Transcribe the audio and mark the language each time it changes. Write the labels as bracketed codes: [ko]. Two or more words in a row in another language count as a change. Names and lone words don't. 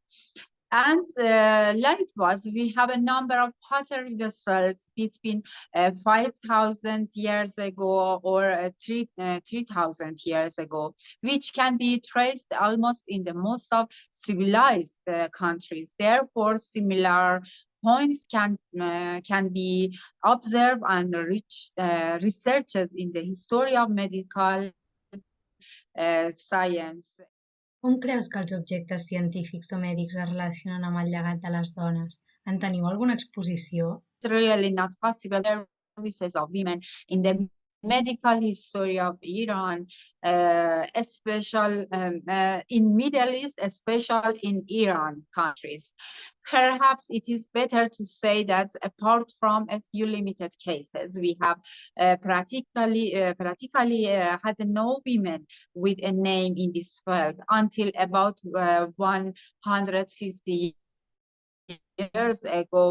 [en] And likewise, we have a number of pottery vessels between 5,000 years ago or 3,000 years ago, which can be traced almost in the most of civilized countries. Therefore, similar points can be observed and researches in the history of medical science. [ca] On creus que els objectes científics o mèdics es relacionen amb el llegat de les dones? En teniu alguna exposició? [en] It's really not possible. Services of women in the medical history of Iran, especially in Middle East, especially in Iran countries. Perhaps it is better to say that apart from a few limited cases, we have practically had no women with a name in this field until about 150 years ago.